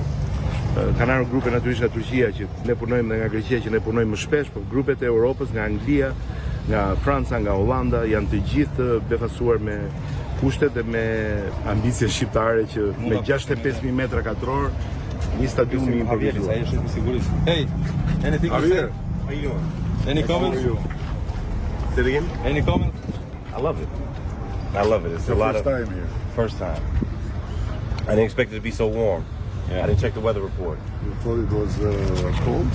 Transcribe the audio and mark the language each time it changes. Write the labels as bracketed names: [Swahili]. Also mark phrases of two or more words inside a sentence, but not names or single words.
[Albanian] Kanë ardhur grupe natyrisht nga Turqia që ne punojmë dhe nga Greqia që ne punojmë më shpesh, por grupet e Europës nga Anglia, nga Franca, nga Hollanda janë të gjithë befasuar me kushtet dhe me ambicie shqiptare që me 65.000 metra katror një stadium I improvisuar. [English] Hey, anything to say? How you doing? Any comments? Say it again? Any comments? I love it. I love it. It's a lot first of time here. first time. I didn't expect it to be so warm. Yeah. I didn't check the weather report. You thought it was cold?